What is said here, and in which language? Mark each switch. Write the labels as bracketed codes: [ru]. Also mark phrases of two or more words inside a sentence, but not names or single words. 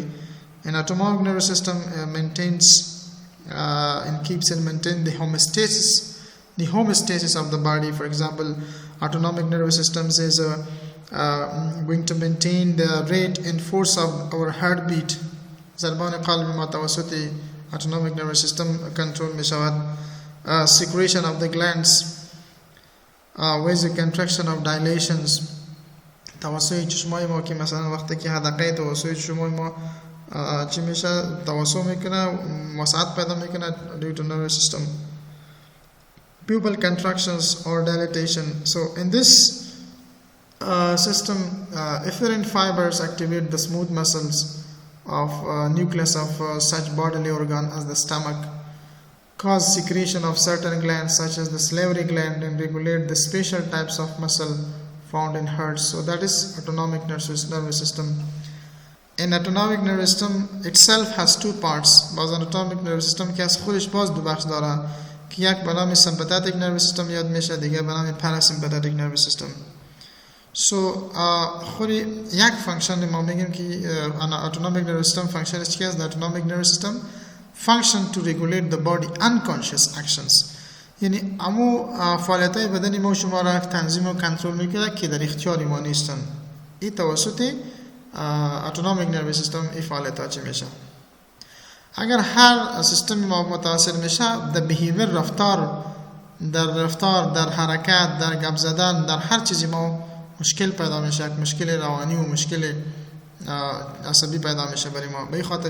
[en] And autonomic nervous system maintains and keeps and maintains the homeostasis of the body. For example, autonomic nervous systems is going to maintain the rate and force of our heartbeat. [fa] ضربان قلبی ما توسط [en] autonomic nervous system control [fa] می شود. [en] Secretion of the glands, vasocontraction of dilations [fa] توسط چشمای ما که مثلا وقتی که حدقه توسط چشمای ما چی میشه توسط میکنه وسعت پیدا میکنه [en] due to nervous system. Pupil contractions or dilatation. So in this system, efferent fibers activate the smooth muscles of nucleus of such bodily organ as the stomach, cause secretion of certain glands such as the salivary gland, and regulate the special types of muscle found in hearts. So that is autonomic nervous system. And autonomic nervous system itself has two parts. [fa] باز [en] autonomic nervous system [fa] که از خودش باز دو بخش داره که یک به نام [en] sympathetic nervous system [fa] یاد میشه، دیگه به نام [en] parasympathetic nervous system. [fa] So خودی یک فانکشن ما میگیم که [en] autonomic nervous system [fa] فانکشنش چی است؟ [en] autonomic nervous system function to regulate the body unconscious actions. [fa] یعنی امو فعالیت‌های بدنی ما شما را تنظیم و کنترل میکنه که در اختیار ما نیستن. این توسط [en] autonomic nervous system [fa] این فعالیت‌ها چی میشه؟ اگر هر سیستمی ما متاثر میشه، در behavior رفتار در حرکت در گپ زدن در هر چیزی ما مشکل پیدا میشه، یک مشکل روانی و مشکل عصبی پیدا میشه برای ما.